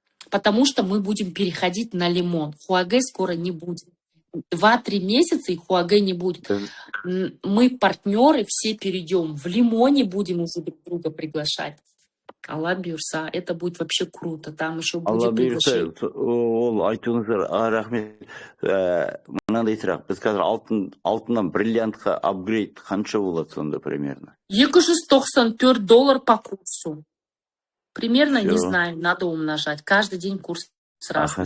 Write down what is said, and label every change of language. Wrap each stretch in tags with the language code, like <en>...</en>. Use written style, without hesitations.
<ru>Потому что мы будем переходить на лимон. Хуагэ скоро не будет. 2-3 месяца и Хуагэ не будет. Мы, партнеры, все перейдем. В лимоне будем уже друг друга приглашать.</ru> <kk>Алла бұйырса,</kk> <ru>это будет вообще круто. Там еще будет приглашение.</ru> <kk>Ол айтуыңыздар, рахмет. Мынандай сұрақ. Біз қазір алтыннан бриллиантқа апгрейд қанша болады сонда примерно?</kk> <ru>$294 по курсу. Примерно, не знаю, надо умножать. Каждый день курс разный.</ru>